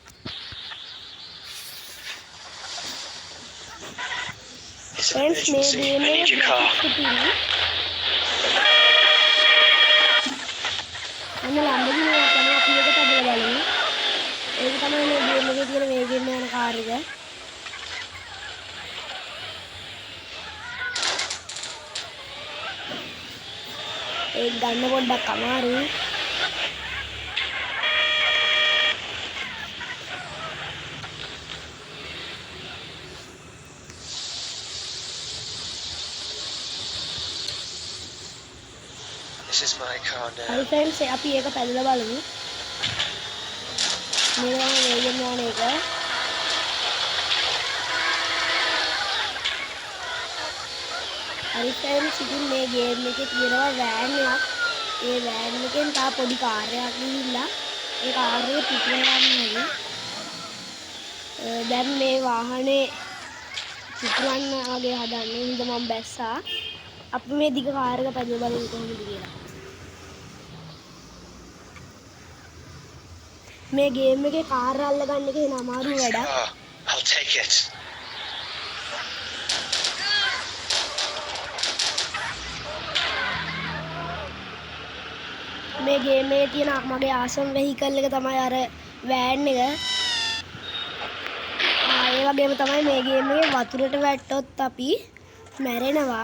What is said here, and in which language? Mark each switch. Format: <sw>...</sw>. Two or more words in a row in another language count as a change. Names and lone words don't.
<si>Friends, මේ ගේම් එකේ Lamborghini එක තමයි අපි එක පැදලා බලමු. ඒක තමයි මේ ගේම් එකේ තියෙන වේගෙන් යන කාර් එක. ඒක ගන්න පොඩ්ඩක් අමාරුයි.</si> <en>This is my car now.</en> <si>හරි friends, අපි ඒක පැදලා බලමු. මේ වේගෙන් යන එක. හරි friends, ඉතින් මේ ගේම් එකේ තියෙනවා වෑන් එකක්. ඒ වෑන් එකෙන් තා පොඩි කාර් එකක් ගිහිල්ලා ඒ කාර් එක පිටේ යන්නේ. දැන් මේ වාහනේ පිටවන්න වගේ හදන්නේ. ඉතින් මම බැස්සා. අපි මේ දිග කාර් එක පැදලා බලමු කොහොමද කියලා. මේ ගේම් එකේ කාර් අල්ලගන්න එක එන අමාරු වැඩක්.</si> <en>I'll take it.</en> <si>මේ ගේම් එකේ තියෙන මගේ</si> <en>awesome vehicle</en> <si>එක තමයි අර වෑන් එක. ඒ වගේම තමයි මේ ගේම් එකේ වතුරට වැට්ටොත් අපි මැරෙනවා.</si>